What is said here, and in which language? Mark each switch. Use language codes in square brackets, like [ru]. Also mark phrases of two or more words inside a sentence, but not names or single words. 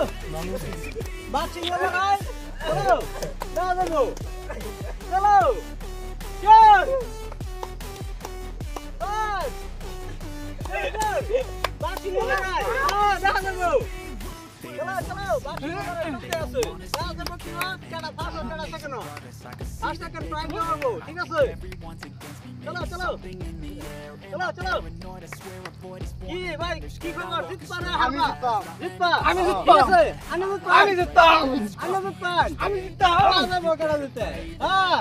[ms] Boxing lagi. Chalo. Dah dulu. [hi] Chalo. Chal. Bas. [ms] Boxing lagi. Dah dulu. [bn] Chalo. [ms] Boxing lagi [bn] আছে। [ms] dah dulu [bn] কিনা কেডা পাস কেডা সেকেন্ড। পাস সেকেন্ড প্রাইম দেবো। ঠিক আছে? চলো। কি ভাই কি খবর? জিতবা না হারবা? জিতবা। আমি জিততাম। যাবো কেডা জিতে? হ্যাঁ।